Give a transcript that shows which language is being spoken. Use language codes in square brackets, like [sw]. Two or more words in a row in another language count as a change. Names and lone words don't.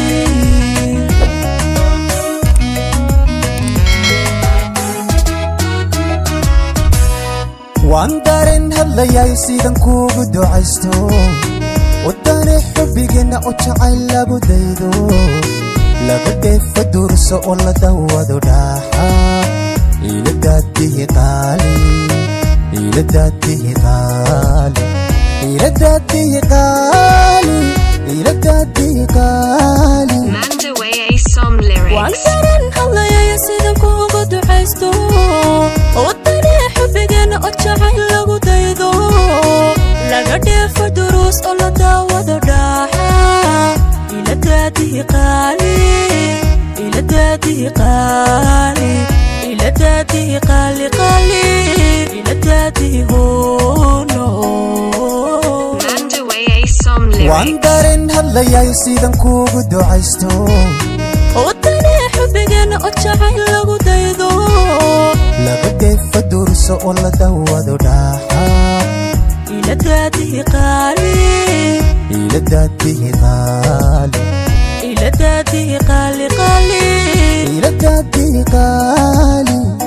[so] waan dareen hadlayay sidan kuugu ducaysto wadane xubbigeena oo jacayl lagu daydo laga dheefa durso oo la dawado dhaaxa iladaadihi qaali iladaadihi qaali iladaadihi qaali iladaadihi qaali [en] Mandaweye song lyrics. [so] waan dareen hadlayay sidan kuugu ducaysto wadane xubbigeena oo jacayl lagu daydo laga dheefa durus oo la dawado dhaaxa iladaadihi qaali iladaadihi qaali iladaadihi qaali qaali iladaadihi hoono [en] Mandaweye song lyrics. [so] waan dareen hadlayay sidan kuugu ducaysto wadane xubbigeena oo jacayl lagu daydo laga dheefa durso oo la dawado dhaaxa iladaadihi qaali iladaadihi qaali iladaadihi qaali qaali iladaadihi qaali